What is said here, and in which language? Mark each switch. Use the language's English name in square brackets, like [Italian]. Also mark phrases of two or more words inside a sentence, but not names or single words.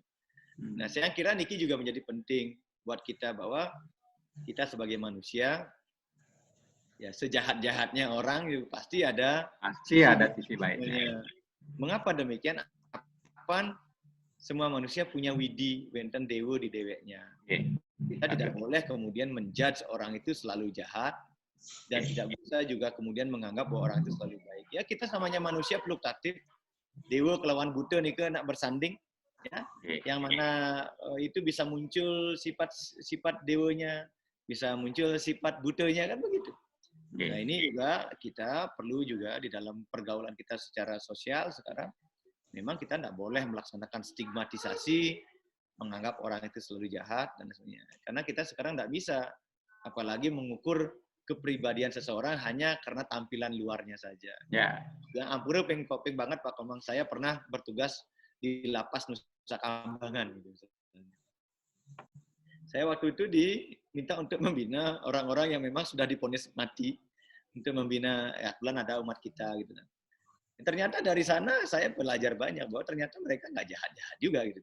[Indonesian] Nah, saya kira Niki juga menjadi penting buat kita bahwa kita sebagai manusia, ya sejahat-jahatnya orang pasti ada sisi baiknya. Mengapa demikian? Semua manusia punya widi, [Balinese] wenten dewa di deweknya. [Indonesian] Kita tidak boleh kemudian menjudge orang itu selalu jahat dan tidak bisa juga kemudian menganggap bahwa orang itu selalu baik. Ya kita samanya manusia fluktuatif. [Balinese] Dewa kelawan buta nih nak bersanding. [Indonesian] ya, yang mana itu bisa muncul sifat dewanya, bisa muncul sifat butanya, kan begitu. Nah, ini juga kita perlu juga di dalam pergaulan kita secara sosial sekarang, memang kita tidak boleh melaksanakan stigmatisasi, menganggap orang itu selalu jahat, dan sebagainya. Karena kita sekarang tidak bisa, apalagi mengukur kepribadian seseorang hanya karena tampilan luarnya saja. Ya. [Balinese] Yang ampura peng [Indonesian] banget Pak Komang, saya pernah bertugas di lapas Nusa Kambangan. Saya waktu itu diminta untuk membina orang-orang yang memang sudah divonis mati, untuk membina, ya kebetulan ada umat kita gitu. Ternyata dari sana saya belajar banyak bahwa ternyata mereka nggak jahat-jahat juga gitu.